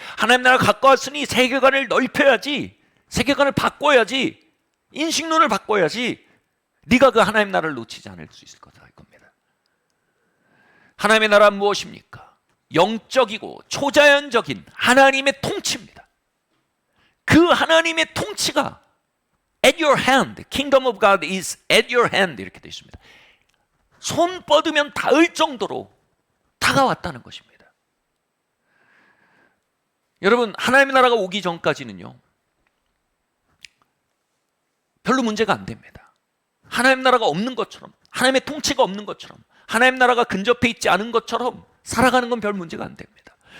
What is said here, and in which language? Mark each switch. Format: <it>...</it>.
<ko>하나님의 나라가 가까웠으니 세계관을 넓혀야지, 세계관을 바꿔야지, 인식론을 바꿔야지 네가 그 하나님의 나라를 놓치지 않을 수 있을 거다 이겁니다. 하나님의 나라는 무엇입니까? 영적이고 초자연적인 하나님의 통치입니다. 그 하나님의 통치가</ko> <en>at your hand, kingdom of God is at your hand</en> <ko>이렇게 되어 있습니다. 손 뻗으면 닿을 정도로 다가왔다는 것입니다. 여러분 하나님의 나라가 오기 전까지는요 별로 문제가 안 됩니다. 하나님의 나라가 없는 것처럼, 하나님의 통치가 없는 것처럼, 하나님의 나라가 근접해 있지 않은 것처럼 살아가는 건 별 문제가 안 됩니다.</ko>